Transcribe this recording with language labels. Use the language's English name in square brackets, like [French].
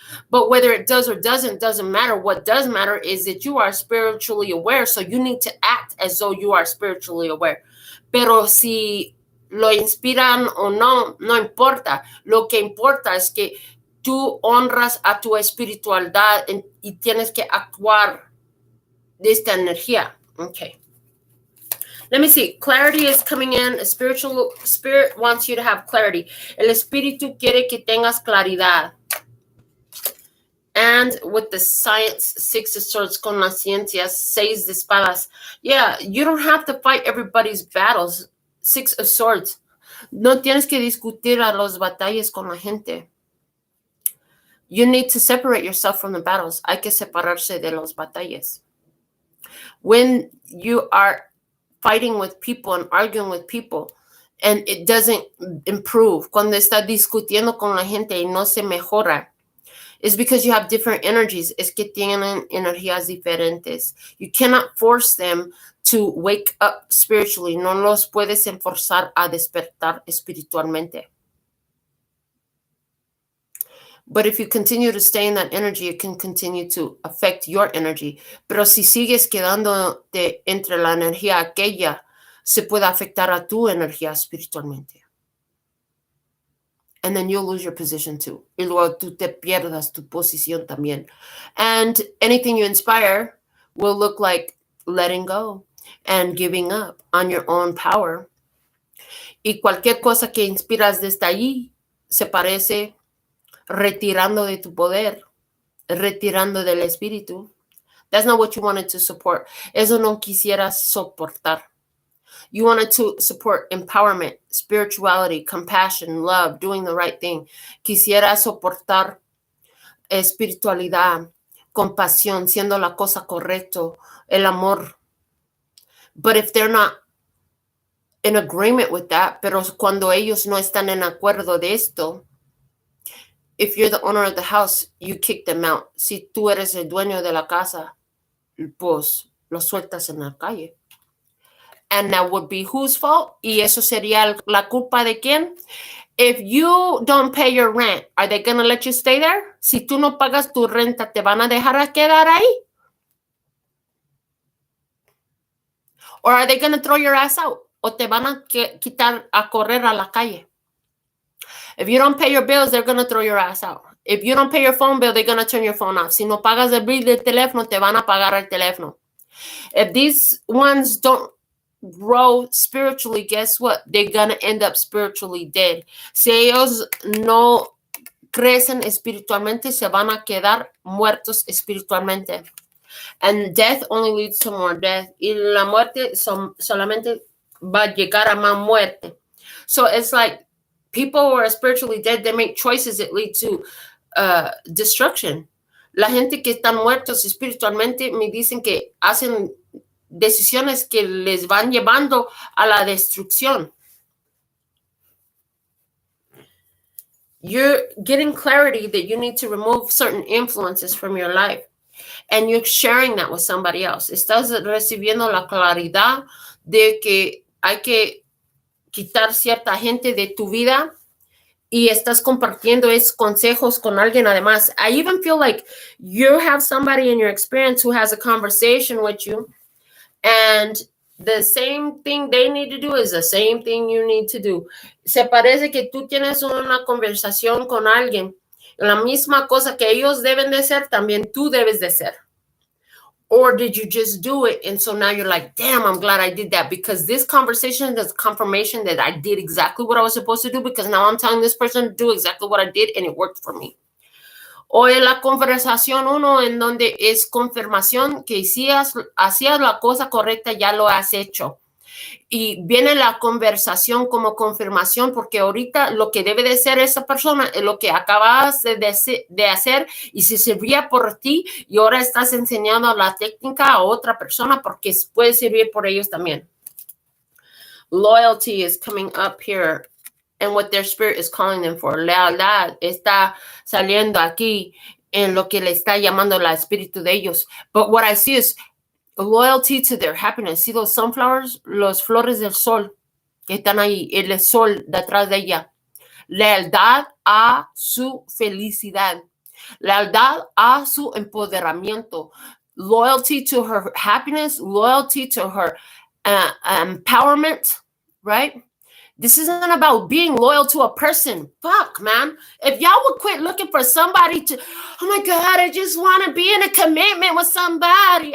[English] But whether it does or doesn't matter. What does matter is that you are spiritually aware, so you need to act as though you are spiritually aware. [Spanish] Pero si lo inspiran o no, no importa. Lo que importa es que tú honras a tu espiritualidad y tienes que actuar de esta energía. [English] Okay. Let me see. Clarity is coming in. Spirit wants you to have clarity. [Spanish] El espíritu quiere que tengas claridad. [English] And with the science, 6 of swords, [Spanish] con la ciencia, 6 de espadas. [English] Yeah, you don't have to fight everybody's battles. 6 of swords. [Spanish] No tienes que discutir a los batallas con la gente. [English] You need to separate yourself from the battles. [Spanish] Hay que separarse de los batallas. [English] When you are fighting with people and arguing with people and it doesn't improve, [Spanish] cuando está discutiendo con la gente y no se mejora, [English] It's because you have different energies. [Spanish] Es que tienen energías diferentes. [English] You cannot force them to wake up spiritually. [Spanish] No los puedes forzar a despertar espiritualmente. [English] But if you continue to stay in that energy, it can continue to affect your energy. [Spanish] Pero si sigues quedándote entre la energía aquella, se puede afectar a tu energía espiritualmente. [English] And then you'll lose your position too. [Spanish] Y luego tú te pierdas tu posición también. [English] And anything you inspire will look like letting go and giving up on your own power. [Spanish] Y cualquier cosa que inspiras desde allí se parece retirando de tu poder, retirando del espíritu. [English] That's not what you wanted to support. [Spanish] Eso no quisieras soportar. [English] You wanted to support empowerment, spirituality, compassion, love, doing the right thing. [Spanish] Quisiera soportar espiritualidad, compasión, siendo la cosa correcta, el amor. [English] But if they're not in agreement with that, [Spanish] pero cuando ellos no están en acuerdo de esto, [English] if you're the owner of the house, you kick them out. [Spanish] Si tú eres el dueño de la casa, pues los sueltas en la calle. [English] And that would be whose fault? [Spanish] Y eso sería la culpa de quién? [English] If you don't pay your rent, are they going to let you stay there? [Spanish] Si tú no pagas tu renta, ¿te van a dejar a quedar ahí? [English] Or are they going to throw your ass out? [Spanish] ¿O te van a quitar a correr a la calle? [English] If you don't pay your bills, they're going to throw your ass out. If you don't pay your phone bill, they're going to turn your phone off. [Spanish] Si no pagas el bill del teléfono, te van a pagar el teléfono. [English] If these ones don't grow spiritually, guess what? They're going to end up spiritually dead. [Spanish] Si ellos no crecen espiritualmente, se van a quedar muertos espiritualmente. [English] And death only leads to more death. [Spanish] Y la muerte solamente va a llegar a más muerte. [English] So it's like people who are spiritually dead, they make choices that lead to destruction. [Spanish] La gente que están muertos espiritualmente me dicen que hacen decisiones que les van llevando a la destrucción. [English] You're getting clarity that you need to remove certain influences from your life. And you're sharing that with somebody else. [Spanish] Estás recibiendo la claridad de que hay que quitar cierta gente de tu vida y estás compartiendo esos consejos con alguien además. [English] I even feel like you have somebody in your experience who has a conversation with you, and the same thing they need to do is the same thing you need to do. [Spanish] Se parece que tú tienes una conversación con alguien. La misma cosa que ellos deben de ser, también tú debes de ser. [English] Or did you just do it? And so now you're like, damn, I'm glad I did that, because this conversation is confirmation that I did exactly what I was supposed to do, because now I'm telling this person to do exactly what I did and it worked for me. [Spanish] O en la conversación uno en donde es confirmación que si hacías la cosa correcta, ya lo has hecho. Y viene la conversación como confirmación, porque ahorita lo que debe de ser esa persona es lo que acabas de hacer y se servía por ti, y ahora estás enseñando la técnica a otra persona porque puede servir por ellos también. [English] Loyalty is coming up here and what their spirit is calling them for. [Spanish] Lealtad está saliendo aquí en lo que le está llamando el espíritu de ellos. [English] But what I see is loyalty to their happiness. See those sunflowers? [Spanish] Los flores del sol que están ahí, el sol detrás de ella. Lealtad a su felicidad. Lealtad a su empoderamiento. [English] Loyalty to her happiness. Loyalty to her empowerment, right? This isn't about being loyal to a person. Fuck, man. If y'all would quit looking for somebody to, oh my God, I just want to be in a commitment with somebody.